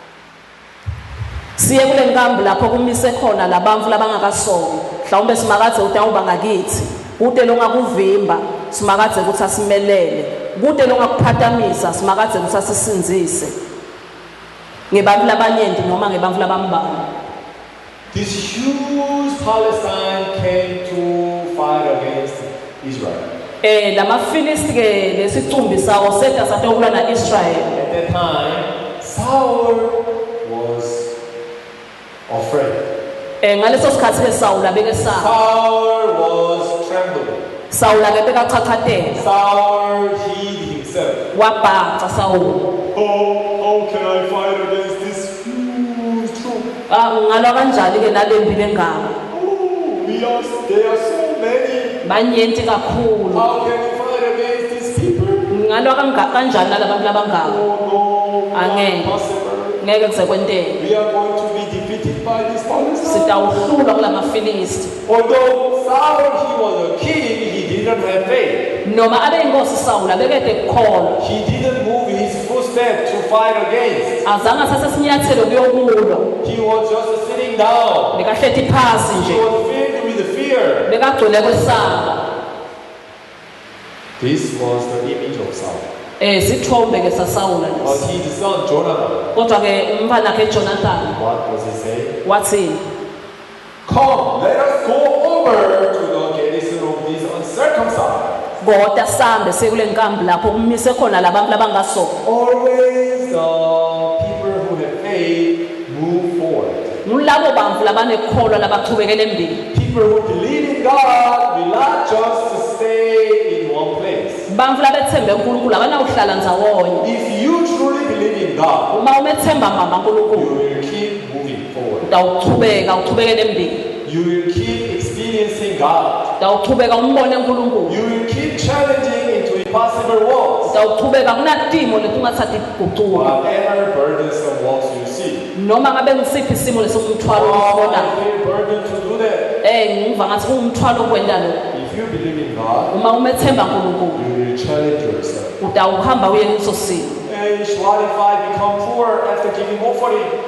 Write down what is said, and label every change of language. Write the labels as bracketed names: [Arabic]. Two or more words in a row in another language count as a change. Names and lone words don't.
[Swati] Siye kule nkambi lapho kumise khona labantu labangakasongi. Mhlawumbe simakadze utawuba ngakithi. Kude longakuvimba, simakadze ukuthi asimelele. Kude longakuphatamisa, simakadze ukuthi asisinzise. Ngebantu labanyenti noma ngebantu labambalwa." [English] This huge Palestine came to fight against Israel. [Swati] Lamafilisti ke lesicumbi sawo setha satokulwa na Israel. [English] At that time, Saul was afraid. [Swati] Ngaleso sikhathi ke Saul abekesaba. [English] Saul was trembling. [Swati] Saul ke bekachachatela. [English] Saul hid himself. [Swati] Wabhaca Saul. [English] How can I fight against this huge troop? [Swati] Ngalwa kanjani ke nalembi lengama? [English] There are so many. [Swati] Banyenti kakhulu. [English] How can we fight against these people? [Swati] Ngalwa kanjani nalabantu labangaka? [English] No, [Swati] Angeke. [English] impossible. [Swati] Ngeke kuze kwenteke. [English] We are going to be defeated by this Palestine. [Swati] Sitawuhlulwa kulamafilisti. [English] Although Saul, he was a king, he didn't have faith. [Swati] Noma abe inkosi Saul abekade kukholwa. [English] He didn't move his footsteps to fight against. [Swati] Azange asase sinyathelo kuyokulwa. [English] He was just sitting down. [Swati] Bekahlethi phasi [English] He [Swati] nje. [English] was filled with fear. [Swati] Bekagcwele kwesaba. [English] This was the image of Saul. [Swati] Sithombe ke saSaul [English] But [Swati] lesi. [English] his son Jonathan, [Swati] Kodwa ke umfana wakhe Jonathan [English] what does he say? [Swati] wathi, [English] "Come, let us go over to the garrison of these uncircumcised." [Swati] "Ngoda sambe siye kule nkambi lapho kumise khona labantu labangasongi." [English] Always the people who have faith move forward. [Swati] Ngulabo bantu labanekholwa labachubekela embili. [English] People who believe in God will not just stay in one place. [Swati] Bantu labethembe uNkulunkulu abanawuhlala ndzawonye. [English] If you truly believe in God, [Swati] Uma umethemba mama [English] you [Swati] uNkulunkulu, [English] will keep moving forward. [Swati] uchubekela embili. [English] You will keep experiencing God. [Swati] Utawuchubeka umbone uNkulunkulu. [English] You will keep challenging into impossible walks. [Swati] Utawuchubeka kunatimo letungathathi gucuka. [English] Whatever burdensome walks you see. [Swati] Noma ngabe ngisiphi isimo lesomthwalo [English] I [Swati] usibonayo. [English] feel burdened to do that. [Swati] Ngiva ngathi kuwumthwalo kwenda lo. [English] If you believe in God, [Swati] Uma umethemba uNkulunkulu, [English] you will challenge yourself. [Swati] utawuhamba uye kuso simo. [English] What if I become poor after giving offering?